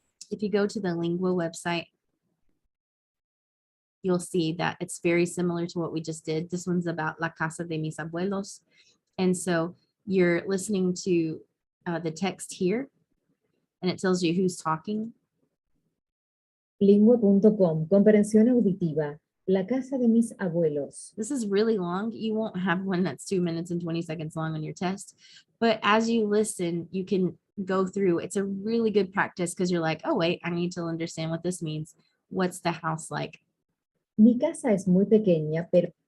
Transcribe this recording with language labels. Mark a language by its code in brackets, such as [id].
[en] If you go to the Lingua website, you'll see that it's very similar to what we just did. This one's about La Casa de Mis Abuelos. And so you're listening to the text here, and it tells you who's talking. [es] Lingua.com, comprensión auditiva, La Casa de Mis Abuelos. [en] This is really long. You won't have one that's 2 minutes and 20 seconds long on your test. But as you listen, you can go through. It's a really good practice because you're like, oh, wait, I need to understand what this means. What's the house like? [es] Mi casa es muy pequeña, pero